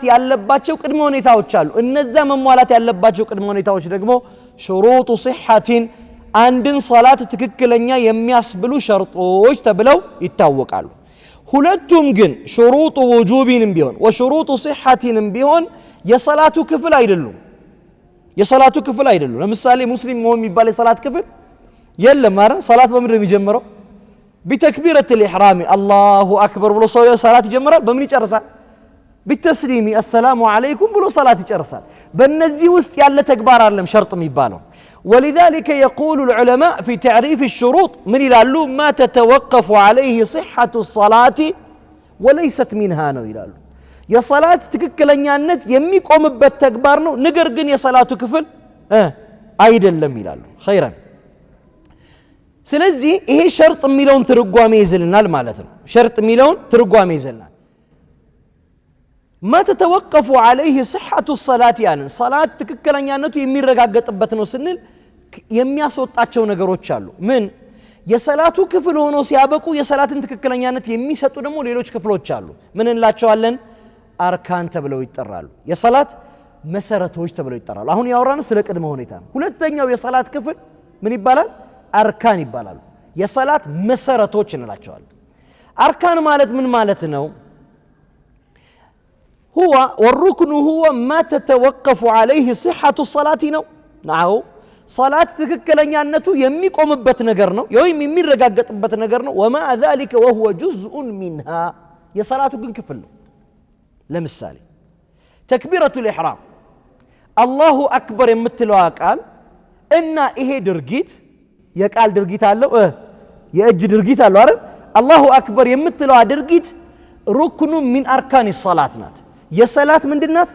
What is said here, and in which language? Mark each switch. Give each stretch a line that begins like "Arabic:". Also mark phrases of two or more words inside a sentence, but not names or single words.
Amharic: ያለባቸው ቅድመ ሁኔታዎች አሉ። እነዛ መሟላት ያለባቸው ቅድመ ሁኔታዎች ደግሞ
Arabic: شروط صحة
Amharic: አንድን ሰላት ትክክለኛ የሚያስብሉ ሸርጦች ተብለው ይታወቃሉ። ሁለቱም ግን ሹሩጡ ውጁቢንም ቢሆን ወሹሩጡ ሲሐቲንም ቢሆን የሰላቱ ክፍል አይደሉም። የሰላቱ ክፍል አይደሉም። ለምሳሌ ሙስሊም መሆን የሚባል የሰላት ክፍል የለም። አረ ሰላት በምንድን ነው የሚጀምረው?
Arabic: بتكبيرة الإحرام الله أكبر
Amharic: ብሎ ሰው ሰላት ይጀምራል። በምን ይጨርሳል?
Arabic: بالتسليم السلام عليكم
Amharic: ብሎ ሰላት ይጨርሳል። በእነዚህ ውስጥ ያለ ተግባር አይደለም ሸርጥ የሚባለው።
Arabic: ولذلك يقول العلماء في تعريف الشروط من يلالو ما تتوقف عليه صحة الصلاة وليست منها
Amharic: ነው ይላሉ። የሰላት ትክክለኛነት የሚቆምበት ተግባር ነው፣ ነገር ግን የሰላቱ ክፍል አይደለም ይላሉ። ኸይራን ስለዚህ ይሄ ሸርጥ የሚለውን ትርጓሜ ይዘልናል ማለት ነው። ሸርጥ የሚለውን ትርጓሜ ይዘልናል።
Arabic: ما تتوقف عليه صحة الصلاة يعني صلاة
Amharic: ትክክለኛነቱ የሚረጋገጥበት ነው ስንል የሚያስወጣቸው ነገሮች አሉ። ምን የሰላቱ ክፍል ሆኖ ሲያበቁ የሰላትን ትክክለኛነት የሚሰጡ ደግሞ ሌሎች ክፍሎች አሉ። ምን እንላቸዋለን? አርካን ተብለው ይጠራሉ። የሰላት መሰረቶች ተብለው ይጠራሉ። አሁን ያወራነው ስለ ቅድመ ሁኔታ ነው። ሁለተኛው የሰላት ክፍል ምን ይባላል? አርካን ይባላሉ። የሰላት መሰረቶች እንላቸዋለን። አርካን ማለት ምን ማለት ነው?
Arabic: هو والركن هو ما تتوقف عليه صحة الصلاة
Amharic: ነው። ናው ሰላት ትክክለኛነቱ የሚቆምበት ነገር ነው ወይም የሚረጋገጥበት ነገር ነው።
Arabic: وما ذلك وهو جزء منها
Amharic: የሰላቱ ግን ክፍል ነው። ለምሳሌ
Arabic: تكبيرة الإحرام الله أكبر
Amharic: የምትለው ቃል እና ይሄ ድርጊት የቃል ድርጊት አለው የእጅ ድርጊት አለው አይደል?
Arabic: الله أكبر
Amharic: የምትለው ድርጊት
Arabic: ركن من أركان الصلاة
Amharic: ናት። የሰላት ምንድናት?